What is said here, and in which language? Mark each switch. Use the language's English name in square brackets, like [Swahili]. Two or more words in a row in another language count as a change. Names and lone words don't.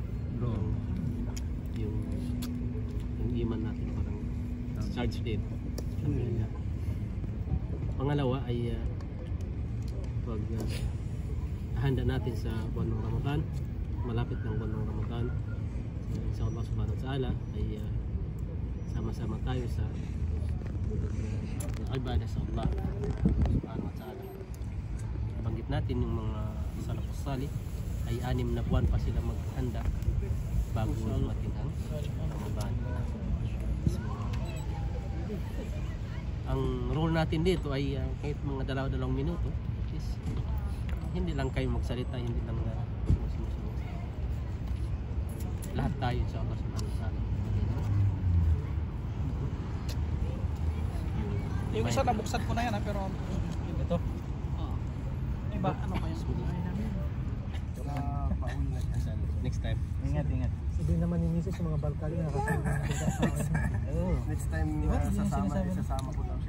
[Filipino] Yung iman natin parang charge din. Pangalawa ay pag handa natin sa buwan ng Ramadan, malapit ng buwan ng Ramadan, sa Allah [Arabic] سبحانه وتعالى [Filipino] ay sama-sama tayo sa ibadah sa Allah [Arabic] سبحانه وتعالى. [Filipino] Banggit natin yung mga [Arabic] السلف الصالح [Filipino] ay 6 na buwan pa sila maghanda bago dumating ang Ramadan. Ang rule natin dito ay kahit mga dalawang minuto, is hindi lang kayo magsalita, hindi lang sumusunod. Lahat tayo sa Allah [Arabic] سبحانه وتعالى. [Filipino] Yung isa nabuksan ko na yan pero Ito? Iba, ano pa yun? [English] Next time. [Filipino] Ingat. Sabihin naman ni Mrs. sa mga balkali na kasama. Next time sasama ko daw siya.